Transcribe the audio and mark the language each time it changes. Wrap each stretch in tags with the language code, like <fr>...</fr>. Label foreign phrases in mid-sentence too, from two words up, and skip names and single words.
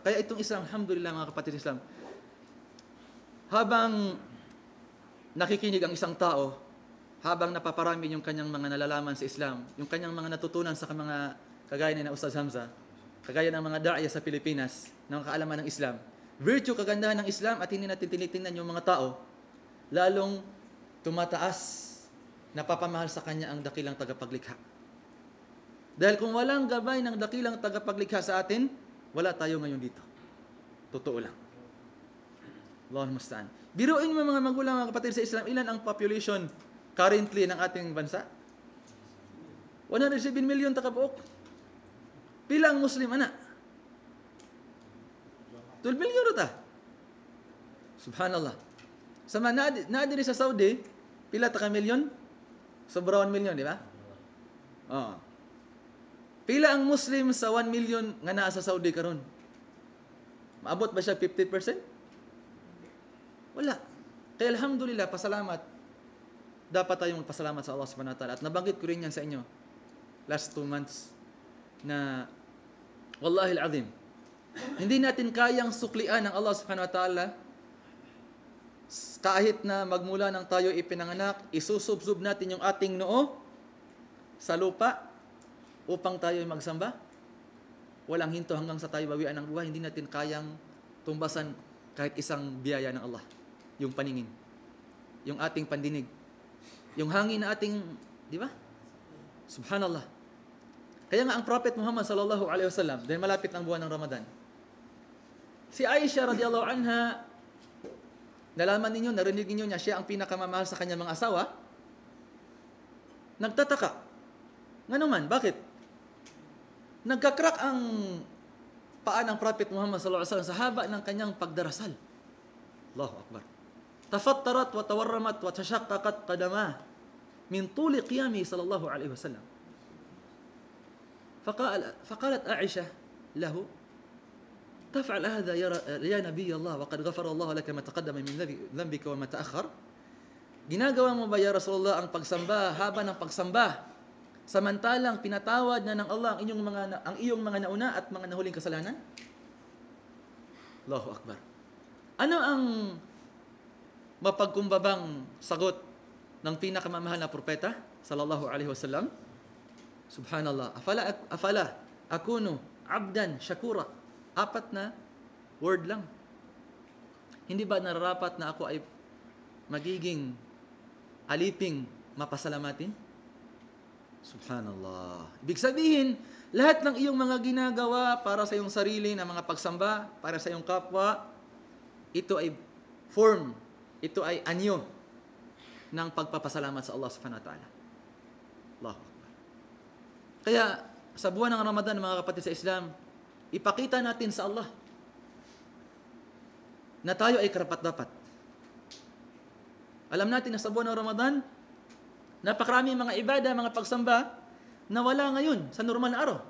<tl>Kaya itong Islam, alhamdulillah mga kapatid Islam, habang nakikinig ang isang tao, habang napaparami yung kanyang mga nalalaman sa Islam, yung kanyang mga natutunan sa mga kagaya ni na Ustaz Hamza, kagaya ng mga da'ya sa Pilipinas, ng kaalaman ng Islam, virtue, kagandahan ng Islam, at hindi natin tinitingnan yung mga tao, lalong tumataas, napapamahal sa kanya ang dakilang tagapaglikha. Dahil kung walang gabay ng dakilang tagapaglikha sa atin, wala tayo ngayon dito. Totoo lang.</tl> <ar>الله المستعان.</ar> <tl>Biruin mo mga magulang, mga kapatid sa Islam, ilan ang</tl> <en>population currently</en> <tl>ng ating bansa?</tl> <ceb>107 million takabuok. Pila ang Muslim, anak? 12 million rota. Subhanallah. Sama na diri sa Saudi, pila taka million? Sobra 1 million, di ba? Oo. Pila ang Muslim sa 1 million nga naa sa Saudi karon? Maabot ba siya 50%? Wala.</ceb> <tl>Kaya alhamdulillah, pasalamat. Dapat tayong magpasalamat sa Allah</tl> <ar>سبحانه وتعالى.</ar> <tl>At nabanggit ko rin yan sa inyo</tl> <en>last 2 months</en> <tl>na</tl> <ar>والله العظيم,</ar> <tl>hindi natin kayang suklian ng Allah</tl> <ar>سبحانه وتعالى</ar> <tl>kahit na magmula ng tayo ipinanganak, isusubsub natin yung ating noo sa lupa upang tayo magsamba. Walang hinto hanggang sa tayo bawian ng buhay. Hindi natin kayang tumbasan kahit isang biyaya ng Allah. Yung paningin, yung ating pandinig, yung hangin na ating, di ba? Subhanallah. Kaya nga ang Prophet Muhammad</tl> <ar>صلى الله عليه وسلم,</ar> <tl>dahil malapit ang buwan ng Ramadan, si Aisha</tl> <ar>رضي الله عنها,</ar> <tl>nalaman ninyo, narinig ninyo niya, siya ang pinakamamahal sa kanyang mga asawa, nagtataka. Nga naman, bakit? Nagkakrak ang paa ng Prophet Muhammad</tl> <ar>صلى الله عليه وسلم</ar> <tl>sa haba ng kanyang pagdarasal.</tl> <ar>الله أكبر. تفطرت وتورمت وتشققت قدماه من طول قيامه صلى الله عليه وسلم. فقالت عائشة له تفعل هذا يا نبي الله وقد غفر الله لك ما تقدم من ذنبك وما تأخر.</ar> <tl>Ginagawa mo ba</tl> <ar>يا رسول الله</ar> <tl>ang pagsamba, haba ng pagsamba, samantalang pinatawad na ng Allah ang iyong mga nauna at mga nahuling kasalanan?</tl> <ar>الله أكبر.</ar> <tl>Ano ang mapagkumbabang sagot ng pinakamamahal na propeta</tl> <ar>صلى الله عليه وسلم?</ar> <tl>Subhanallah.</tl> <ar>أفلا أكون عبدا شكورا.</ar> <tl>4 na word lang. Hindi ba nararapat na ako ay magiging aliping mapasalamatin? Subhanallah. Ibig sabihin, lahat ng iyong mga ginagawa para sa iyong sarili na mga pagsamba, para sa iyong kapwa, ito ay form, ito ay anyo ng pagpapasalamat sa Allah</tl> <ar>سبحانه وتعالى. الله أكبر.</ar> <tl>Kaya, sa buwan ng Ramadan, mga kapatid sa Islam, ipakita natin sa Allah na tayo ay karapat-dapat. Alam natin na sa buwan ng Ramadan, napakarami mga ibada, mga pagsamba na wala ngayon sa normal na araw.</tl>